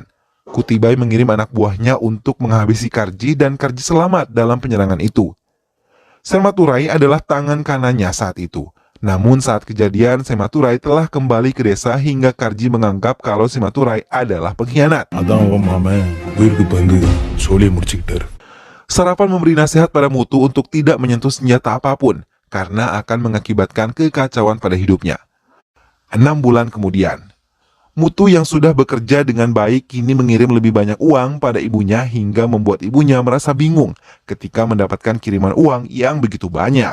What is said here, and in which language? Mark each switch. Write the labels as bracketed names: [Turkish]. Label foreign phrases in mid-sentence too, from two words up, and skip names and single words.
[Indonesian] Kuti Bai mengirim anak buahnya untuk menghabisi Karji dan Karji selamat dalam penyerangan itu. Sematurai adalah tangan kanannya saat itu. Namun saat kejadian, Sematurai telah kembali ke desa hingga Karji menganggap kalau Sematurai adalah pengkhianat. [Tamil] அதான் உன் மாமன் உயிருக்கு வந்து சோழியை முடிச்சுக்கிட்டாரு. [Indonesian] Sarafan memberi nasihat pada Mutu untuk tidak menyentuh senjata apapun karena akan mengakibatkan kekacauan pada hidupnya. 6 bulan kemudian, Mutu yang sudah bekerja dengan baik kini mengirim lebih banyak uang pada ibunya hingga membuat ibunya merasa bingung ketika mendapatkan kiriman uang yang begitu banyak.